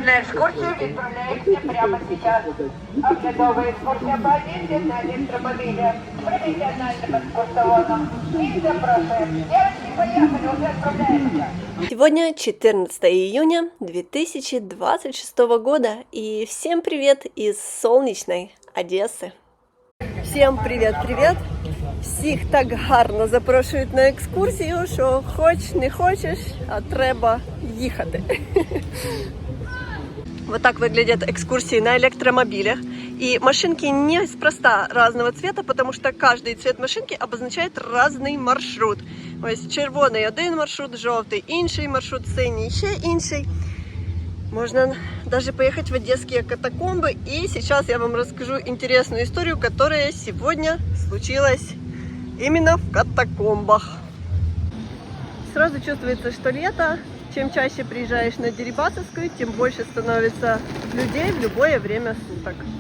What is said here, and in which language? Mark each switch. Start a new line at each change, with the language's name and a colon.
Russian: На экскурсию відправляємося прямо сейчас. Оглядова экскурсия по Одессе на электромобиле. Профессиональным экскурсоводом. И запрашиваем. Девочки, поехали, уже отправляемся. Сегодня 14 июня 2026 года, и всем привет из солнечной Одессы. Всем привет-привет!
Ukrainian: Всіх так гарно запрошують на екскурсію, що хоч не хочеш, а треба їхати.
Russian: Вот так выглядят экскурсии на электромобилях. И машинки неспроста разного цвета, потому что каждый цвет машинки обозначает разный маршрут. То есть
Ukrainian: червоний один маршрут, жовтий інший маршрут, синій ще інший.
Russian: Можно даже поехать в одесские катакомбы. И сейчас я вам расскажу интересную историю, которая сегодня случилась именно в катакомбах. Сразу чувствуется, что лето. Чем чаще приезжаешь на Дерибасовскую, тем больше становится людей в любое время суток.